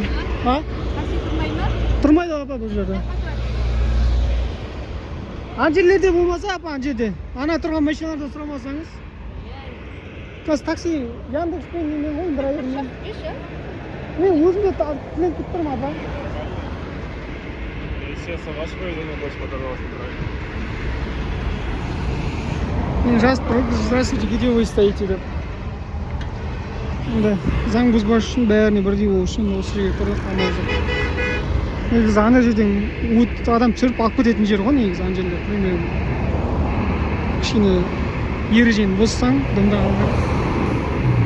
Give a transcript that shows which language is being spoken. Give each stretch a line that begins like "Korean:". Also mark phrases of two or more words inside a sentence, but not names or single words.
Kazakh: Такси тұрмай ма? Тұрмайды апа бұл жерде. Ана жерлерде болмаса, апа ана жерде. Ана тұрған машиналарда сұрамасаңыз. Қазір такси Яндекспен немен ғой, драйвермен. Мен өзімде клиент күтіп тұрмын, апа.
Russian: Естественно, ваш выведен, больше подорвался драйвер.
Kazakh: Мен жазып тұрып,
Russian: здравствуйте, где вы стоите деп.
Kazakh: Енді заң бұзбас үшін бәріне бірдей болу үшін осы жерге тұрдық, ана жер. Негізі ана жерден адам түсіріп алып кететін жер ғой, негізі ана жерде. Кішкене ережені бұзсаң, дымда қалмайды.